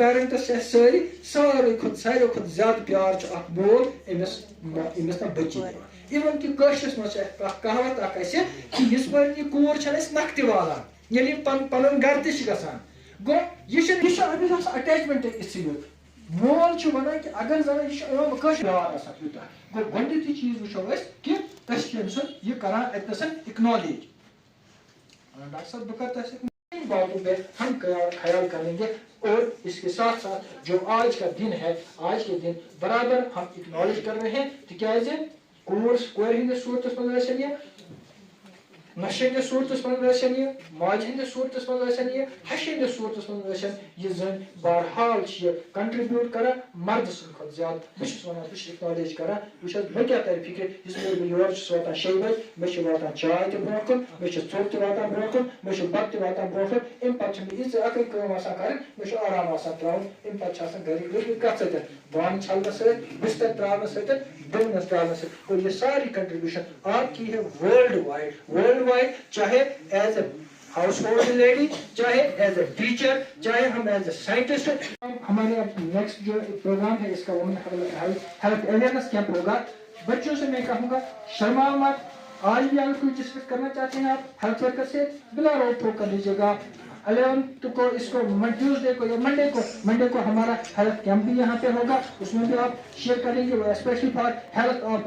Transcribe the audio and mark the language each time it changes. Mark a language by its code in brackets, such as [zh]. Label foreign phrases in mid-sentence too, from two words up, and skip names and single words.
[ks] پیرنٹس چھِ اَسہِ ساروی کھۄتہٕ زیادٕ پیار چھُ اکھ مول أمِس نہ بچی اِوٕن کہِ کٲشرِس منٛز چھِ اکھ کہاوت اکھ اَسہِ کہِ یِژ پٲرۍ یہِ کوٗر چھَنہٕ اَسہِ نکھٕ تہِ والان ییٚلہِ یہِ پنُن گرٕ تہِ چھِ گژھان گوٚو یہِ چھُ أمِس آسان اٹیچمنٹ اِژھٕے یوت مول چھُ وَنان کہِ اگر زن یہِ چھُ کٲشُر پیار آسان تیوٗتاہ گوٚو گۄڈنیُکُے چیٖز وٕچھو أسۍ کہِ أسۍ چھِ أمۍ سُنٛد یہِ کران اَتنَس اِکنالیج ڈاکٹر صٲب بہٕ کرٕ تۄہہِ سۭتۍ [ur] باتوں پہ ہم خیال کریں گے اور اس کے ساتھ ساتھ جو آج کا دن ہے آج کے دن برابر ہم اکنالج کر رہے ہیں [ks] تکیازِ کورِ ہٕنٛدِس صوٗرتس منٛز ٲسِن یہِ نشہِ ہٕنٛدِس صوٗرتس منٛز ٲسِن یہِ ماجہِ ہٕنٛدِس صوٗرتس منٛز ٲسِن یہِ ہشہِ ہٕنٛدِس صوٗرتس منٛز ٲسِن یہِ زٔنۍ بہرحال چھِ یہِ کنٹربیوٗٹ کران مردٕ سٕنٛدِ کھۄتہٕ زیادٕ بہٕ چھُس ونان بہٕ چھُس اکنالج کران وٕچھ حظ مےٚ کیٛاہ ترِ فِکرِ یِژ پھِرِ بہٕ یور چھُس واتان 6 بجہِ مےٚ چھِ واتان چاے تہِ برونٛہہ کُن مےٚ چھِ ژوٚٹ تہِ واتان برونٛہہ کُن مےٚ چھُ بتہٕ تہِ واتان برونٛہہ کُن اَمہِ پتہٕ چھِ مےٚ یِژ اکٕے کٲم آسان کرٕنۍ مےٚ چھُ آرام آسان تراوُن اَمہِ پتہٕ چھِ آسان گرِکۍ لٔگمٕتۍ کتھ سۭتۍ بانہٕ چھلنس سۭتۍ بستر تراونس سۭتۍ ڈُنگنس تراونس سۭتۍ [ur] اور یہ ساری کنٹریبیوشن آپ کی ہے [en] world wide [ur] چاہے [en] as a house hold lady [ur] چاہے [en] as a teacher [ur] چاہے ہم [en] as a scientist [ur] ہمارے اب نیکسٹ جو پروگرام ہے اس کا [en] women health awareness camp [ur] ہوگا بچوں سے میں کہوں گا شرماؤ مت آج بھی اگر کوئی ڈسکس کرنا چاہتے ہیں آپ [en] health worker [ur] سے بلا روک ٹوک کر لیجیے گا 11 کو اس کو ٹیوزڈے کو یا منڈے کو ہمارا [en] health camp [ur] بھی یہاں پہ ہوگا اس میں بھی آپ شیئر کریں گے وہ [en] specially for health